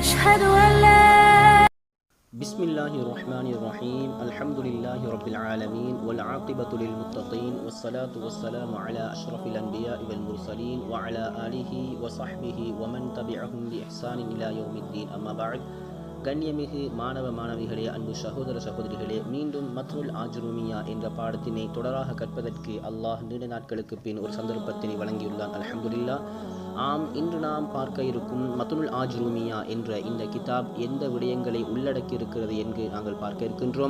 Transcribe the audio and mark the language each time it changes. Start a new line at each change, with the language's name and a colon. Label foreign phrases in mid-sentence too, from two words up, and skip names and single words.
Arabic: أشهد أن لا بسم الله الرحمن الرحيم الحمد لله رب العالمين والعاقبة للمتقين والصلاة والسلام على أشرف الأنبياء والمرسلين وعلى آله وصحبه ومن تبعهم بإحسان إلى يوم الدين أما بعد
Tamil: கண்ணியமிகு மாணவ மாணவிகளே, அன்பு சகோதர சகோதரிகளே, மீண்டும் மத்னுல் ஆஜ்ரூமியா என்ற பாடத்தினை தொடராக கற்பதற்கு அல்லாஹ் நீண்ட நாட்களுக்கு பின் ஒரு சந்தர்ப்பத்தினை வழங்கியுள்ளான். அல்ஹம்துலில்லாஹ். ஆம், இன்று நாம் பார்க்க இருக்கும் மத்னுல் ஆஜ்ரூமியா என்ற இந்த கிதாப் எந்த விடயங்களை உள்ளடக்கி இருக்கிறது என்று நாங்கள் பார்க்க இருக்கின்றோம்.